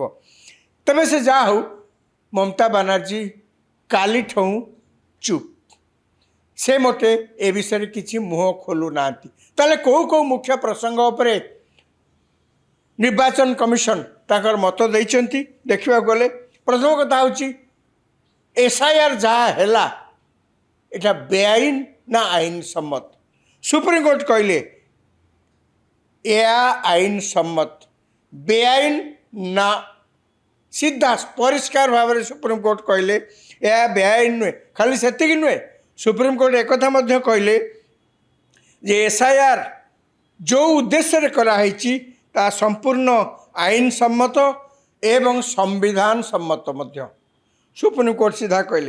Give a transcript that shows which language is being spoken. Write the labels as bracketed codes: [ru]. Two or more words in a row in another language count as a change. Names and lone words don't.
[or] ତେବେ ସେ ଯାହା ହେଉ ମମତା ବାନାର୍ଜୀ କାଲିଠୁ ଚୁପ୍, ସେ ମୋଟେ ଏ ବିଷୟରେ କିଛି ମୁହଁ ଖୋଲୁ ନାହାନ୍ତି। ତାହେଲେ କେଉଁ ମୁଖ୍ୟ ପ୍ରସଙ୍ଗ ଉପରେ ନିର୍ବାଚନ କମିଶନ ତାଙ୍କର ମତ ଦେଇଛନ୍ତି ଦେଖିବାକୁ ଗଲେ ପ୍ରଥମ କଥା ହେଉଛି ଏସ୍ଆଇଆର୍ ଯାହା ହେଲା ଏଟା ବେଆଇନ ନା ଆଇନ ସମ୍ମତ। ସୁପ୍ରିମକୋର୍ଟ କହିଲେ ଏହା ଆଇନ ସମ୍ମତ, ବେଆଇନ ନା ସିଧା ପରିଷ୍କାର ଭାବରେ ସୁପ୍ରିମକୋର୍ଟ କହିଲେ ଏହା ବେଆଇନ ନୁହେଁ। ଖାଲି ସେତିକି ନୁହେଁ, ସୁପ୍ରିମକୋର୍ଟ ଏକଥା ମଧ୍ୟ କହିଲେ ଯେ ଏସ୍ଆଇଆର୍ ଯେଉଁ ଉଦ୍ଦେଶ୍ୟରେ କରାହେଇଛି ତାହା ସମ୍ପୂର୍ଣ୍ଣ ଆଇନ ସମ୍ମତ ଏବଂ ସମ୍ବିଧାନ ସମ୍ମତ ମଧ୍ୟ ସୁପ୍ରିମକୋର୍ଟ ସିଧା କହିଲେ।